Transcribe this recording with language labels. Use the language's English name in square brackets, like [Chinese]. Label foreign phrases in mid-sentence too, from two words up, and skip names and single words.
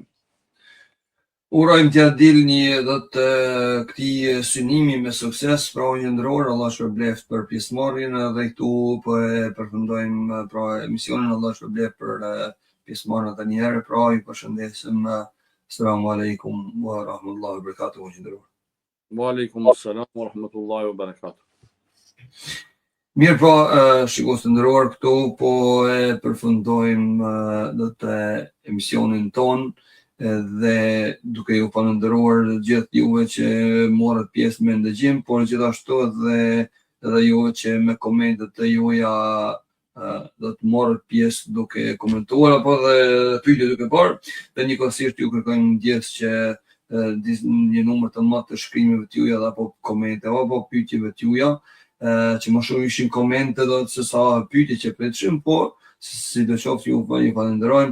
[Albanian] Urojmë t'ja dilni këtij synimi me sukses, pra qendror, Allah shpërbleft për pjesëmarrjen, dhe këtu po e përfundojmë pra emisionin, Allah shpërbleft për pjesëmarrjen edhe një herë, pra ju përshëndesim. [Arabic] السلام عليكم ورحمة الله وبركاته, qendror. وعليكم السلام ورحمة الله وبركاته. [Albanian] Mirë, pra, shikues të nderuar, këtu po e përfundojmë emisionin ton, dhe duke ju falendëruar gjithë juve që morët pjesë me ndëgjim, por gjithashtu edhe edhe ju që me komentet të juaja do të morët pjesë duke komentuar apo dhe pyetje duke bërë, dhe njëkohësisht ju kërkojmë ndjes që një numër të madh të shkrimeve të juaja apo komenteve apo pyetjeve të juaja, që më shumë ishin komente do të se sa pyetje që pritshim, po sidoqoftë ju falenderojmë.